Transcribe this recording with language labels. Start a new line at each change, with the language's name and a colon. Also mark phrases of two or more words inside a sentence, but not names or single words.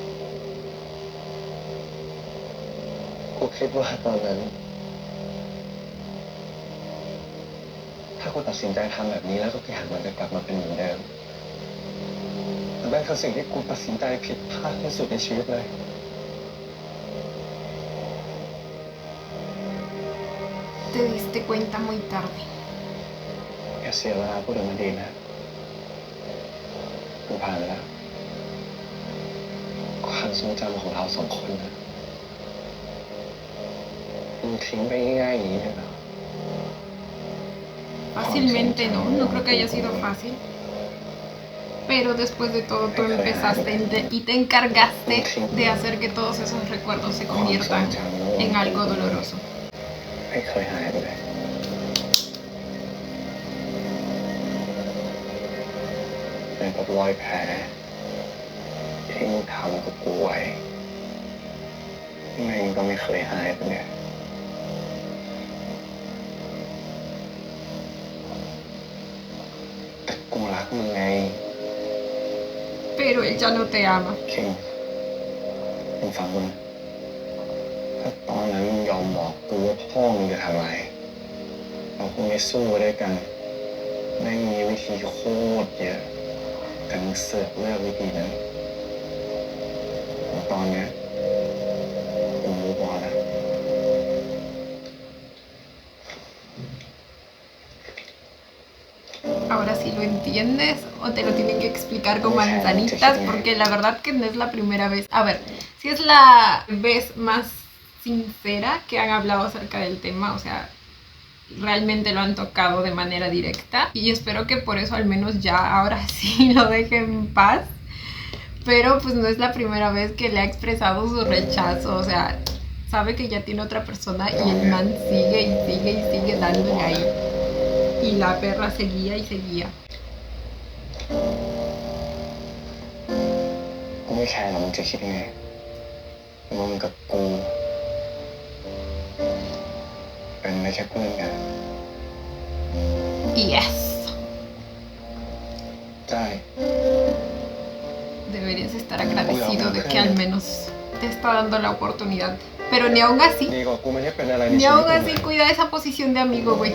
Thai: กูคิดว่าตอนนั้นกูตัดสินใจทำแบบนี้แล้วทุกอย่างมันจะกลับมาเป็นเหมือนเดิมแต่นั่นคือสิ่งที่กูตัดสินใจผิดพลาดที่สุดในชีวิตเลย
Spanish: Te diste cuenta muy tarde.
Thai: อย่าเสียเวลาพูดถึงมันดีนะกูผ่านไปแล้วความทรงจำของเราสองคนนะมึงทิ้งไปง่ายๆอย่างนี้ได้ไหม
Spanish: Fácilmente no, no creo que haya sido fácil. Pero después de todo tú empezaste y te encargaste de hacer que todos esos recuerdos se conviertan en algo doloroso.
Thai: ไม่เคยหายไปเลยเป็นกับรอยแผลที่มึงทำกับกูไว้ไม่ก็ไม่เคยหายไปเลยแต่กูรักมึงไง
Spanish: Pero él ya no te ama.
Thai: คิงมึงฟังกูนะถ้าตอนนั้นมึงยอมบอกกูว่าพ่อมึงจะทำอะไรเราคงไม่สู้ด้วยกันไม่มีวิธีโคตรเยอะแต่มึงเสือกเลือกวิธีนั้นตอนเนี้ยกูรู้พอแล้ว
Spanish: Ahora sí lo entiendes o te lo tienen que explicar con manzanitas porque la verdad que no es la primera vez. A ver, si es la vez más sincera que han hablado acerca del tema, o sea, realmente lo han tocado de manera directa y espero que por eso al menos ya ahora sí lo deje en paz. Pero pues no es la primera vez que le ha expresado su rechazo, o sea, sabe que ya tiene otra persona y el man sigue y sigue y sigue dándole ahí. Y la perra seguía y seguía.
Thai: กูไม่แคร์หรอกมึงจะคิดยังไงมึงกับกูเป็นไม่แค่เพื่อนกัน Yes. ใช่
Spanish: Deberías estar agradecido de que al menos te está dando la oportunidad. Pero ni aún así,
Thai: ดีกว่ากูไม่ได้เป็นอะไรใน
Spanish: ni
Thai: ชีวิต
Spanish: aún
Thai: มึง
Spanish: así cuida esa posición de amigo, güey.